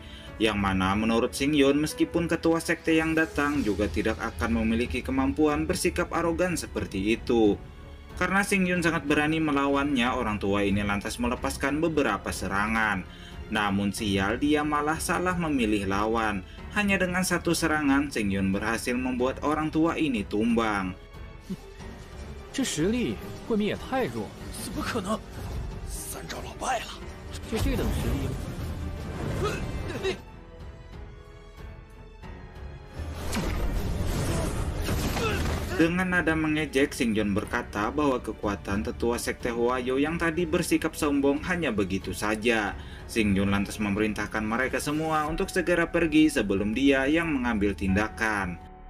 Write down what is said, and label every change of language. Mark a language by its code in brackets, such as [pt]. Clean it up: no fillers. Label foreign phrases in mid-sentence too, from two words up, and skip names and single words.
[id] Yang mana menurut Xing Yun, meskipun ketua sekte yang datang juga tidak akan memiliki kemampuan bersikap arogan seperti itu. Karena Xing Yun sangat berani melawannya, orang tua ini lantas melepaskan beberapa serangan. Namun sial, dia malah salah memilih lawan. Hanya dengan satu serangan, Xing Yun berhasil membuat orang tua ini tumbang. [zh] 这实力未免也太弱了，怎么可能？三兆老败了！就这等实力吗？ [id] Dengan nada mengejek, Xing Yun berkata bahwa kekuatan tetua sekte Huayo yang tadi bersikap sombong hanya begitu saja. Xing Yun lantas memerintahkan mereka semua untuk segera pergi sebelum dia yang mengambil tindakan.